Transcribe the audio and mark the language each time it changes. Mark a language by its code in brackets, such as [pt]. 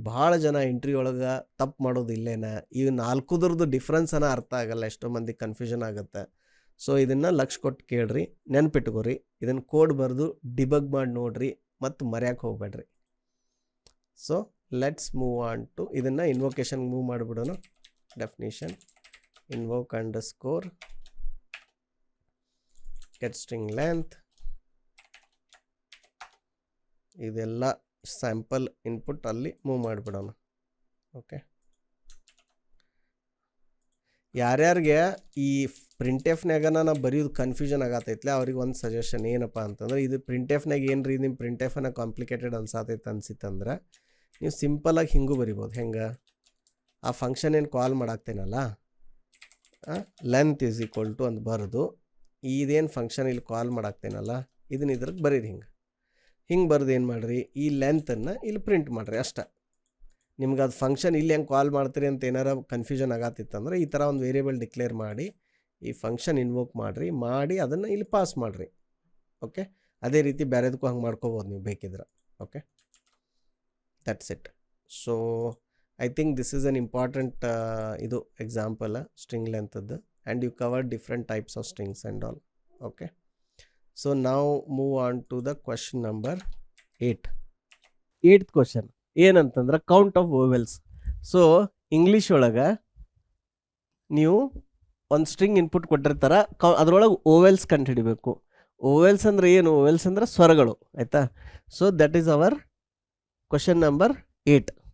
[kn] ಭಾಳ ಜನ ಎಂಟ್ರಿ ಒಳಗೆ ತಪ್ಪು ಮಾಡೋದು ಇಲ್ಲೇನ. ಇವು 4 ಡಿಫ್ರೆನ್ಸನ ಅರ್ಥ ಆಗಲ್ಲ, ಎಷ್ಟೋ ಮಂದಿ ಕನ್ಫ್ಯೂಷನ್ ಆಗುತ್ತೆ. ಸೊ ಇದನ್ನು ಲಕ್ಷ ಕೊಟ್ಟು ಕೇಳ್ರಿ, ನೆನ್ಪಿಟ್ಕೋರಿ, ಇದನ್ನು ಕೋಡ್ ಬರೆದು ಡಿಬಗ್ ಮಾಡಿ ನೋಡ್ರಿ, ಮತ್ತು ಮರ್ಯಾಕೆ ಹೋಗ್ಬೇಡ್ರಿ. [en] so let's move on to [kn] ಇದನ್ನು ಇನ್ವೊಕೇಶನ್ಗೆ ಮೂವ್ ಮಾಡಿಬಿಡೋಣ. [en] Definition invoke underscore get string length. [kn] ಇದೆಲ್ಲ ಸ್ಯಾಂಪಲ್ ಇನ್ಪುಟ್ ಅಲ್ಲಿ ಮೂವ್ ಮಾಡಿಬಿಡೋಣ. ಓಕೆ, ಯಾರ್ಯಾರಿಗೆ ಈ ಪ್ರಿಂಟ್ ಎಫ್ನಾಗ ನಾವು ಬರೆಯೋದು ಕನ್ಫ್ಯೂಷನ್ ಆಗತ್ತೈತ್ಲೆ ಅವ್ರಿಗೆ ಒಂದು ಸಜೆಷನ್ ಏನಪ್ಪ ಅಂತಂದ್ರೆ, ಇದು ಪ್ರಿಂಟ್ ಎಫ್ನಾಗ ಏನು ರೀ ನಿಮ್ಮ ಪ್ರಿಂಟ್ ಎಫ್ನ ಕಾಂಪ್ಲಿಕೇಟೆಡ್ ಅನ್ಸಿತ್ತಂದ್ರೆ ನೀವು ಸಿಂಪಲಾಗಿ ಹಿಂಗೂ ಬರಿಬೋದು. ಹೆಂಗೆ, ಆ ಫಂಕ್ಷನ್ ಏನು ಕಾಲ್ ಮಾಡಾಕ್ತೇನಲ್ಲ, [en] length is equal to [kn] ಅಂತ ಬರೆದು, ಇದೇನು ಫಂಕ್ಷನ್ ಇಲ್ಲಿ ಕಾಲ್ ಮಾಡಾಕ್ತೇನಲ್ಲ ಇದನ್ನ ಇದ್ರಿಗೆ ಬರೀರಿ. ಹಿಂಗೆ ಬರೆದು ಏನು ಮಾಡಿರಿ, ಈ ಲೆಂತನ್ನು ಇಲ್ಲಿ ಪ್ರಿಂಟ್ ಮಾಡಿರಿ ಅಷ್ಟೇ. ನಿಮ್ಗೆ ಅದು ಫಂಕ್ಷನ್ ಇಲ್ಲಿ ಹೆಂಗೆ ಕಾಲ್ ಮಾಡ್ತೀರಿ ಅಂತ ಏನಾರ ಕನ್ಫ್ಯೂಷನ್ ಆಗತ್ತಿತ್ತಂದ್ರೆ ಈ ಥರ ಒಂದು ವೇರಿಯೇಬಲ್ ಡಿಕ್ಲೇರ್ ಮಾಡಿ ಈ ಫಂಕ್ಷನ್ ಇನ್ವೋಕ್ ಮಾಡಿ ಅದನ್ನು ಇಲ್ಲಿ ಪಾಸ್ ಮಾಡಿರಿ. ಓಕೆ, ಅದೇ ರೀತಿ ಬೇರೆದಕ್ಕೂ ಹಂಗೆ ಮಾಡ್ಕೋಬೋದು ನೀವು ಬೇಕಿದ್ರೆ. [en] ಓಕೆ, ದಟ್ಸ್ ಇಟ್. So I think this is an important ಇದು example string length addu, and you covered different types of strings and all. Okay, so now move on to the question number 8. 8th question ಏನಂತಂದ್ರೆ count of vowels. [kn] So English ಒಳಗೆ ನೀವು ಒಂದು string input ಕೊಟ್ಟಿರ್ತಾರ, ಅದರೊಳಗೆ vowels ಕಂಡುಹಿಡಿಬೇಕು. Vowels ಅಂದರೆ ಏನು, vowels ಅಂದರೆ ಸ್ವರಗಳು, ಆಯಿತಾ? [en] So that is our question number 8.